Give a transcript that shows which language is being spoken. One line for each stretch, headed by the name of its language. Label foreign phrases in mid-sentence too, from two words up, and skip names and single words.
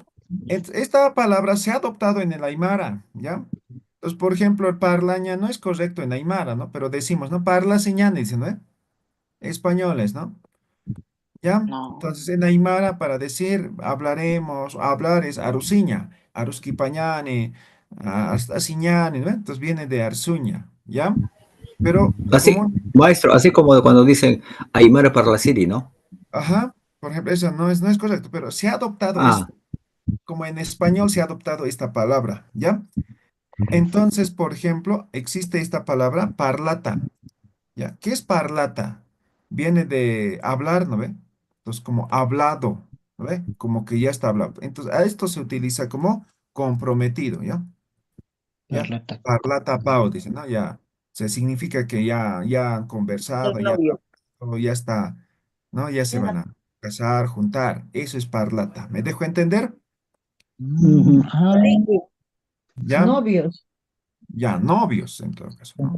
Spanish: Esta palabra se ha adoptado en el Aymara, ¿ya? Entonces, por ejemplo, el parlaña no es correcto en Aymara, ¿no? Pero decimos, ¿no? Parla señal, dicen, ¿no? Españoles, ¿no? ¿Ya? No. Entonces, en Aymara, para decir hablaremos, hablar es
Aymara: arusiña, aruskipañane, asiñane,
Spanish: ¿no? Entonces viene de arsuña, ¿ya? Pero Así, como, maestro, así como cuando dicen Aymara para la Siri, ¿no? ajá, por ejemplo, eso no es correcto, pero se ha adoptado Ah, esto, como en español se ha adoptado esta palabra, ¿ya? Entonces, por ejemplo, existe esta palabra parlata, ¿ya? ¿Qué es parlata? Viene de hablar, ¿no ve? Entonces, como hablado, ¿no ve? Como que ya está hablado. Entonces, a esto se utiliza como comprometido, ¿ya? ¿Ya? Parlata.
Aymara: Parlata pao,
Spanish: dice, ¿no? Ya, se significa que ya han El conversado, novio. ya está, ¿no? Ya se van a casar, juntar. Eso es parlata. ¿Me dejo entender? Ujú. Ah, ¿Ya? Novios. Ya, novios, en todo caso, ¿no?